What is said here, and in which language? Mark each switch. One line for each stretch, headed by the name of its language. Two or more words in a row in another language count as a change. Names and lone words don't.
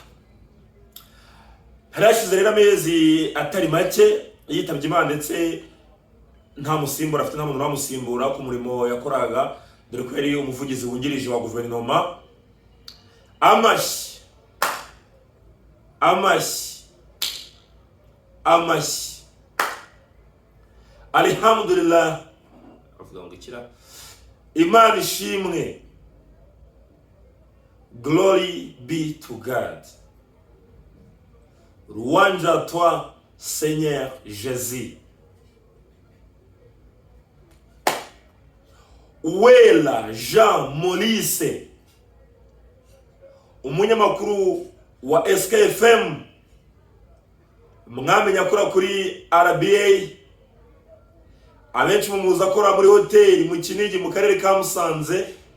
Kinyarwanda: Harashize rero amezi atari make yitabye Imana ndetse nta musimbura afite, nta muntu wamusimbura ku murimo yakoraga, dore ko yari umuvugizi wungirije wa guverinoma. Amashyi alhamdulillah, avuga ngo ikira, Imana ishimwe,
English: glory be to God,
French: louange à toi Seigneur Jésus.
Kinyarwanda: Uwela Jean Maurice, umunyamakuru wa SKFM, mwamenya akora kuri RBA, abenshi mumuzi akora muri hoteli mu Kinigi mu karere ka Musanze,